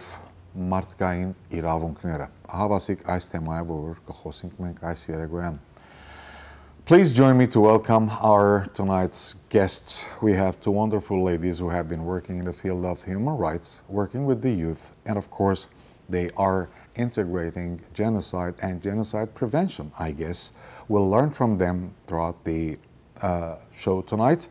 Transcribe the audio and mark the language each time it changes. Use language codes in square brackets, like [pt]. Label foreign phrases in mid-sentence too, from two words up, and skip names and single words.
[hy] մարդկային իրավունքները։ Հավասիկ այս թեմայը, որ կխոսենք մենք այս երեկոյան։ [en] Please join me to welcome our tonight's guests. We have two wonderful ladies who have been working in the field of human rights, working with the youth, and of course, they are integrating genocide and genocide prevention, I guess. We'll learn from them throughout the show tonight.